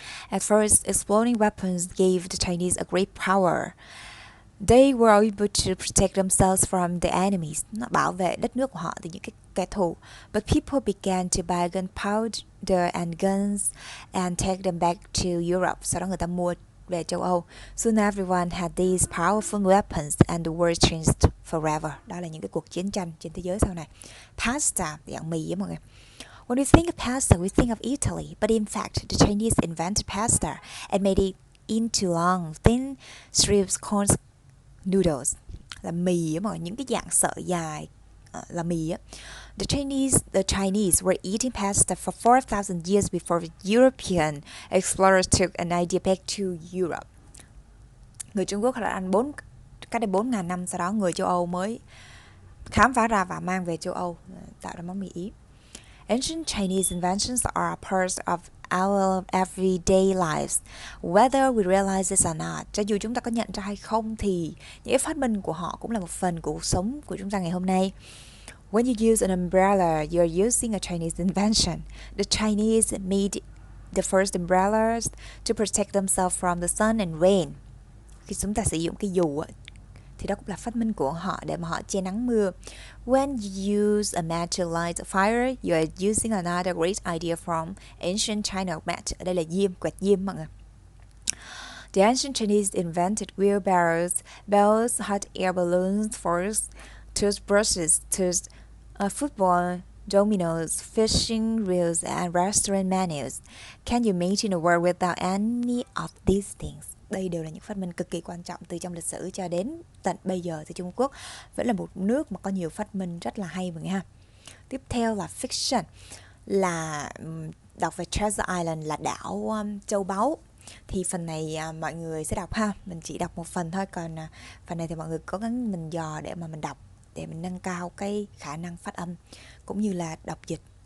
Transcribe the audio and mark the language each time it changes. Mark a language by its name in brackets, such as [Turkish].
[English] At first, exploding weapons gave the Chinese a great power. They were able to protect themselves from the enemies. [Vietnamese] Nó bảo vệ đất nước của họ từ những cái kẻ thù. [English] But people began to buy gunpowder and guns and take them back to Europe. [Vietnamese] Sau đó người ta mua về châu Âu. [English] Soon everyone had these powerful weapons and the world changed forever. [Vietnamese] Đó là những cái cuộc chiến tranh trên thế giới sau này. Pasta, dạng mì á mọi người. [English] When we think of pasta, we think of Italy. But in fact, the Chinese invented pasta and made it into long, thin strips called noodles. [Vietnamese] Là mì á mọi người, những cái dạng sợi dài là mì á. [English] The Chinese were eating pasta for 4,000 years before European explorers took an idea back to Europe. [Vietnamese] Người Trung Quốc đã ăn cách đây 4.000 năm, sau đó người châu Âu mới khám phá ra và mang về châu Âu tạo ra món mì Ý. [English] Ancient Chinese inventions are a part of our everyday lives, whether we realize it or not. [Vietnamese] Cho dù chúng ta có nhận ra hay không thì những phát minh của họ cũng là một phần của cuộc sống của chúng ta ngày hôm nay. [English] When you use an umbrella, you're using a Chinese invention. The Chinese made the first umbrellas to protect themselves from the sun and rain. [Vietnamese] Khi chúng ta sử dụng cái dù thì đó cũng là phát minh của họ để mà họ che nắng mưa. [English] When you use a match to light a fire, you are using another great idea from ancient China. [Vietnamese] Match ở đây là diêm, quẹt diêm mọi người. [English] The ancient Chinese invented wheelbarrows, bells, hot air balloons, forks, toothbrushes, football, dominoes, fishing reels, and restaurant menus. Can you imagine a world without any of these things? [Vietnamese] Đây đều là những phát minh cực kỳ quan trọng từ trong lịch sử cho đến tận bây giờ thì Trung Quốc vẫn là một nước mà có nhiều phát minh rất là hay mọi người ha. Tiếp theo là fiction, là đọc về Treasure Island, là đảo châu báu. Thì phần này mọi người sẽ đọc ha, mình chỉ đọc một phần thôi, còn phần này thì mọi người cố gắng mình dò để mà mình đọc, để mình nâng cao cái khả năng phát âm cũng như là đọc dịch.